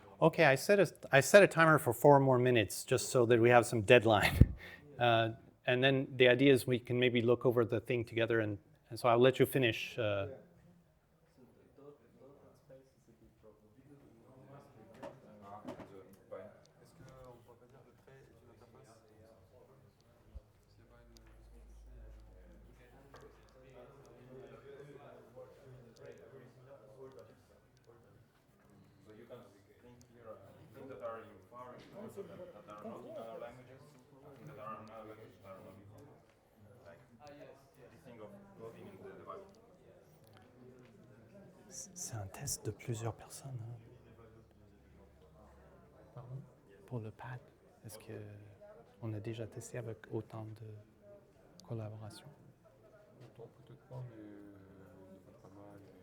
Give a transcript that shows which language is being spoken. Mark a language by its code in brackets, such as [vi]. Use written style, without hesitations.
[en] Okay, I set a timer for 4 more minutes just so that we have some deadline. And then the idea is we can maybe look over the thing together, and so I'll let you finish. So the dot and space is a big problem. [fr] Est-ce qu'on pourrait pas dire le trait est une interface? S'il y a pas une [en] So you can think here, things that are in foreign, that are not in other languages, things that are in other languages that are not in foreign. Like this thing of coding in the device. [fr] C'est un test de plusieurs personnes. Hein. Pardon? Pour le pad, est-ce qu'on a déjà testé avec autant de collaboration? Autant peut-être pas, mais il y a pas mal.